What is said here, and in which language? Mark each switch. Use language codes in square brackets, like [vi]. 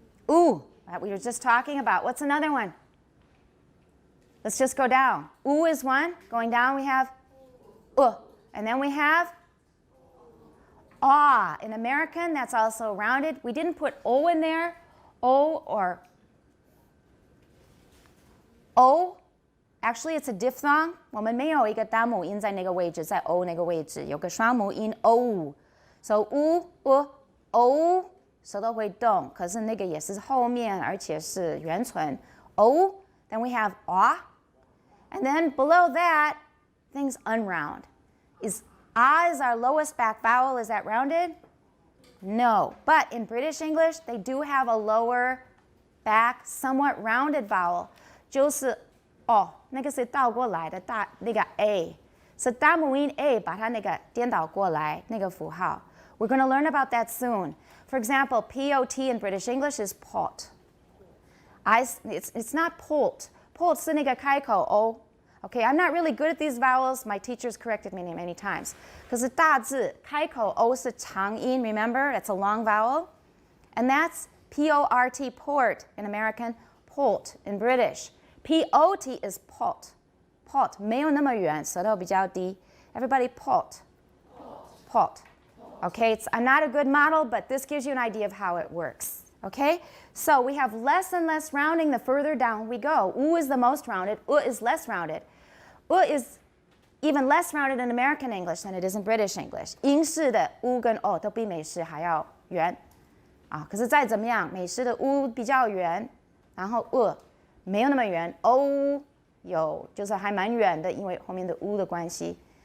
[en] Ooh, that we were just talking about. What's another one? Let's just go down. Ooh is one. Going down we have and then we have ah. In American, that's also rounded. We didn't put O in there. O or O. Actually, it's a diphthong. [zh] 我们没有一个单母音在那个位置，在 O 那个位置有个双母音 O. So O 舌头会动，可是那个也是后面，而且是圆唇 O. [en] Then we have and then below that, things unround. Is our lowest back vowel? Is that rounded? No. But in British English, they do have a lower back, somewhat rounded vowel. [zh] 就是那个是倒过来的那个 A. 是大母音 A 把它那个颠倒过来那个符号. [en] We're going to learn about that soon. For example, P-O-T in British English is pot. It's not polt. Polt 是那个开口 O. Okay, I'm not really good at these vowels. My teachers corrected me many times. [zh] 可是大字开口 O 是长音, [en] remember? That's a long vowel. And that's P-O-R-T, port in American, polt in British. P-O-T is pot. [zh] Pot, 没有那么远，舌头比较低. [en] Everybody pot. Pot. Okay, I'm not a good model, but this gives you an idea of how it works. Okay, so we have less and less rounding the further down we go. U is the most rounded, U is less rounded. U is even less rounded in American English than it is in British English. [zh] 英式的 U 跟 O 都比美式还要圆。可是再怎么样，美式的 U 比较圆，然后 U 没有那么圆 ，O 就是还蛮远的，因为后面的 U 的关系。